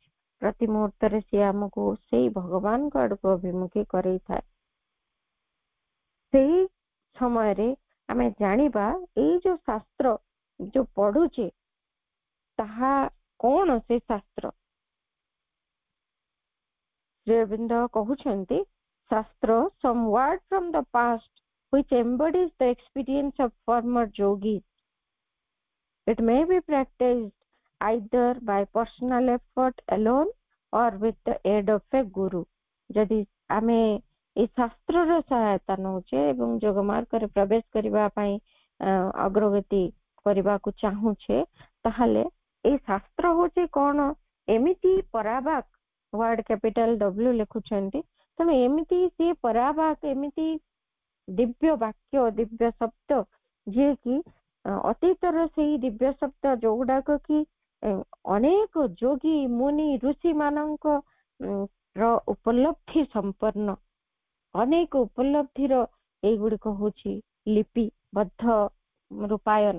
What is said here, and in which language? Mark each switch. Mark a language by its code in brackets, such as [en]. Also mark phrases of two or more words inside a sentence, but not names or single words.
[or] ପ୍ରତି ମୁହୂର୍ତ୍ତରେ ସିଏ ଆମକୁ ସେଇ ଭଗବାନଙ୍କ ଆଡକୁ ଅଭିମୁଖୀ କରେଇଥାଏ। ସେଇ ସମୟରେ ଆମେ ଜାଣିବା ଏଇ ଯୋଉ ଶାସ୍ତ୍ର ଯୋଉ ପଢୁଛେ ତାହା କଣ, ସେ ଶାସ୍ତ୍ର। ଶ୍ରୀ ଅରବିନ୍ଦ କହୁଛନ୍ତି, ଶାସ୍ତ୍ର [en] some word from the past which embodies the experience of former yogis. It may be practiced either by personal effort alone or with the aid of a guru. [or] ଯଦି ଆମେ এই ଶାସ୍ତ୍ରର ସହାୟତା ନେଉଛେ ଏବଂ ଯୋଗ ମାର୍ଗରେ ପ୍ରବେଶ କରିବା ପାଇଁ ଅଗ୍ରଗତି କରିବାକୁ ଚାହୁଁଛେ, ତାହେଲେ এই ଶାସ୍ତ୍ର ହଉଛି କଣ, ଏମିତି ପରାବାକ, ୱାର୍ଡ [en] capital W [or] ଲେଖୁଛନ୍ତି, ତେଣୁ ଏମିତି ସିଏ ପରାବାକ, ଏମିତି ଦିବ୍ୟ ବାକ୍ୟ, ଦିବ୍ୟ ଶବ୍ଦ, ଯିଏକି ଅତୀତର ସେଇ ଦିବ୍ୟ ଶବ୍ଦ ଯୋଉଗୁଡାକ କି ଅନେକ ଯୋଗୀ ମୁନି ଋଷି ମାନଙ୍କ ଉପଲବ୍ଧି ସମ୍ପନ୍ନ ଅନେକ ଉପଲବ୍ଧିର ଏଇଗୁଡିକ ହଉଛି ଲିପିବଦ୍ଧ ରୂପାୟନ।